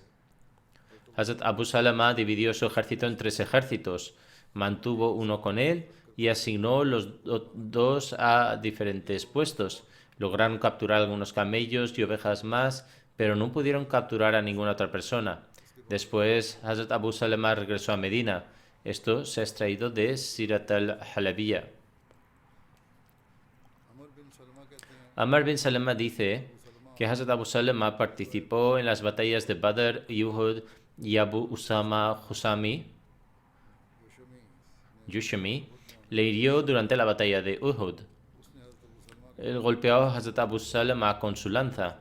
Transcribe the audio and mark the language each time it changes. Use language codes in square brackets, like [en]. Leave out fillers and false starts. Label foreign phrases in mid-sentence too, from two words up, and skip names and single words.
[es] Hazrat Abu Salama dividió su ejército en 3 ejércitos, mantuvo uno con él y asignó los 2 a diferentes puestos. Lograron capturar algunos camellos y ovejas más, pero no pudieron capturar a ninguna otra persona. Después, Hazrat Abu Salama regresó a Medina. Esto se ha extraído de Sirat al-Halabiyya. Amr bin Salama dice que Hazrat Abu Salama participó en las batallas de Badr y Uhud, y Abu Usama Yushami le hirió durante la batalla de Uhud. Él golpeó a Hazrat Abu Salama con su lanza.